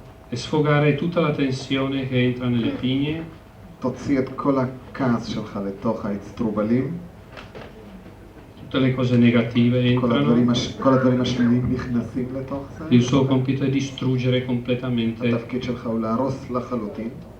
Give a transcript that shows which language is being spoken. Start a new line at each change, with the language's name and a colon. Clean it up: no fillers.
Italian: e sfogare tutta la tensione che entra nelle pigne,
Hebrew: תוציא את כל הכעס שלך לתוך האצטרובלים.
Italian: tutte le cose negative entrano.
Hebrew: כל הדברים השליליים נכנסים לתוך זה.
Italian: Il suo compito è distruggere completamente.
Hebrew: התפקיד שלך הוא להרוס לחלוטין.